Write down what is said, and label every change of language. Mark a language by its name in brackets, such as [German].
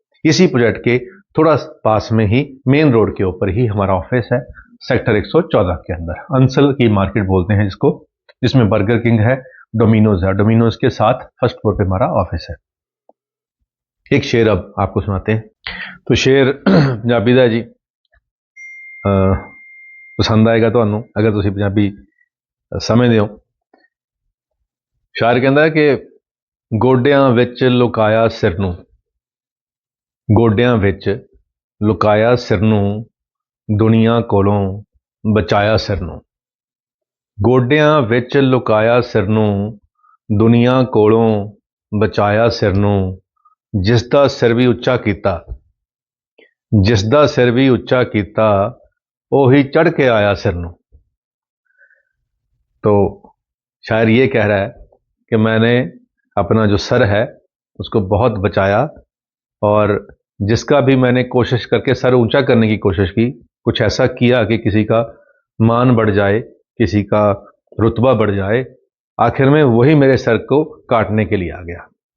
[Hindi] इसी प्रोजेक्ट के थोड़ा पास में ही मेन रोड के ऊपर ही हमारा ऑफिस है, सेक्टर 114 के अंदर, अंसल की मार्केट बोलते हैं जिसको, जिसमें बर्गर किंग है, डोमिनोज है, डोमिनोज के साथ फर्स्ट फ्लोर पे हमारा ऑफिस है। एक शेर अब आपको सुनाते हैं। तो शेर पंजाबी दा जी, पसंद आएगा ਤੁਹਾਨੂੰ अगर [Punjabi] ਤੁਸੀਂ ਪੰਜਾਬੀ ਸਮਝਦੇ ਹੋ। ਸ਼ਾਇਰ ਕਹਿੰਦਾ ਹੈ ਕਿ ਗੋਡਿਆਂ ਵਿੱਚ ਲੁਕਾਇਆ ਸਿਰ ਨੂੰ, ਗੋਡਿਆਂ ਵਿੱਚ ਲੁਕਾਇਆ ਸਿਰ ਨੂੰ, ਦੁਨੀਆ ਕੋਲੋਂ ਬਚਾਇਆ ਸਿਰ ਨੂੰ। ਗੋਡਿਆਂ ਵਿੱਚ ਲੁਕਾਇਆ ਸਿਰ ਨੂੰ, ਦੁਨੀਆ ਕੋਲੋਂ ਬਚਾਇਆ ਸਿਰ ਨੂੰ, ਜਿਸ ਦਾ ਸਿਰ ਵੀ ਉੱਚਾ ਕੀਤਾ, ਜਿਸ ਦਾ ਸਿਰ ਵੀ ਉੱਚਾ ਕੀਤਾ, ਉਹੀ [Hindi] चढ़ के आया [Punjabi] सिर ਨੂੰ। [Hindi] तो शायर ये कह रहा है कि मैंने अपना जो सर है उसको बहुत बचाया, और जिसका भी मैंने कोशिश करके सर ऊंचा करने की कोशिश की, कुछ ऐसा किया कि किसी का मान बढ़ जाए, किसी का रुतबा बढ़ जाए, आखिर में वही मेरे सर को काटने के लिए आ गया।